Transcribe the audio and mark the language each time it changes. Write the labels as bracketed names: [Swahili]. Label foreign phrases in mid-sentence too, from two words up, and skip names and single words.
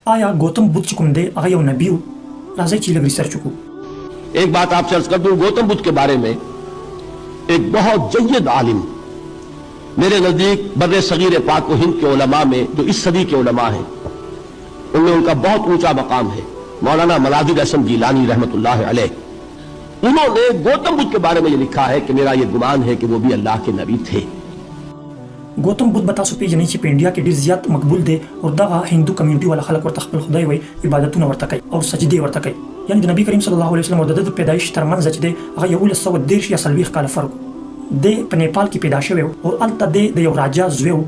[Pashto] आया गौतम बुद्ध چې کوم دی هغه یو نبی و. راځئ چې لږ ریسرچ وکړو. [Urdu] ایک بات آپ سے عرض کر دوں، گوتم بدھ کے بارے میں ایک بہت جید عالم میرے نزدیک برے صغیر پاک و ہند کے علما میں جو اس صدی کے علما ہیں ان میں ان کا بہت اونچا مقام ہے، مولانا ملادر اسم جیلانی رحمۃ اللہ علیہ. انہوں نے گوتم بدھ کے بارے میں یہ لکھا ہے کہ میرا یہ گمان ہے کہ وہ بھی اللہ کے نبی تھے. [Pashto] गौतम बुद्ध به تاسو پیژنئ چې په انډیا کې ډیر زیات مقبول دی او دغه هندو کمیونټي والا خلک ورته خپل خدای وایي، عبادتونه ورته کوي او سجدې ورته کوي. یعنی د نبی کریم صلی الله علیه وسلم او د پیدایش ترمنځ چې دی هغه 1913 یا 40 کاله فرق دی. په نیپال کې پیدا شوی او الته د یو راجا زوی و.